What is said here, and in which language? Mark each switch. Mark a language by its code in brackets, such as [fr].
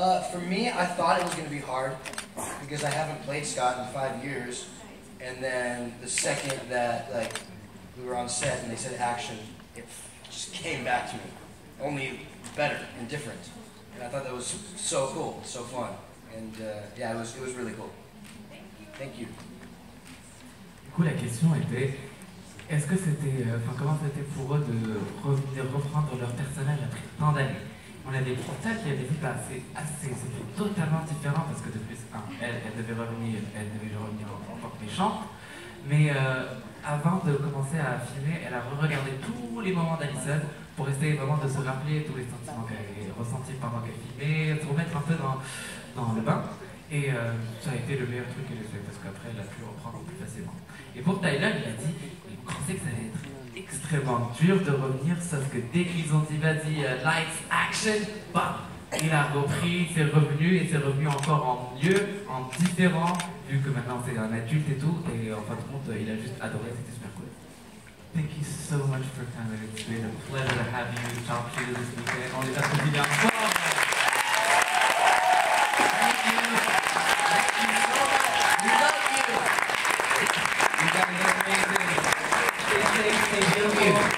[en] For me, I thought it was going to be hard because I haven't played Scott in 5 years, and then the second that we were on set and they said action, it just came back to me, only better and different, and I thought that was so cool, so fun, and yeah, it was really cool. Thank you. [fr] Du coup, la question était, est-ce que c'était, comment c'était pour eux de reprendre leur personnage après tant d'années? On avait Christelle qui avait dit, c'était totalement différent parce que de plus, elle devait revenir en tant que méchante, mais avant de commencer à filmer, elle a regardé tous les moments d'Allison pour essayer vraiment de se rappeler tous les sentiments qu'elle avait ressentis pendant qu'elle filmait, se remettre un peu dans le bain. Et ça a été le meilleur truc qu'elle ait fait parce qu'après elle a pu reprendre plus facilement. Et pour Tyler, il a dit, vous pensez que ça allait être extrêmement dur de revenir, sauf que dès qu'ils ont dit vas-y, lights, action, bam, il a repris, c'est revenu et c'est revenu encore en mieux, en différent, vu que maintenant c'est un adulte et tout, et en fin de compte, il a juste adoré, c'était super cool. [en] Thank you so much for coming. It's been a pleasure to have you talk to you this weekend. [fr] On les applaudit bien fort. [en] Thank you. Thank you so much. We love you. You guys are amazing. Stay safe, stay beautiful.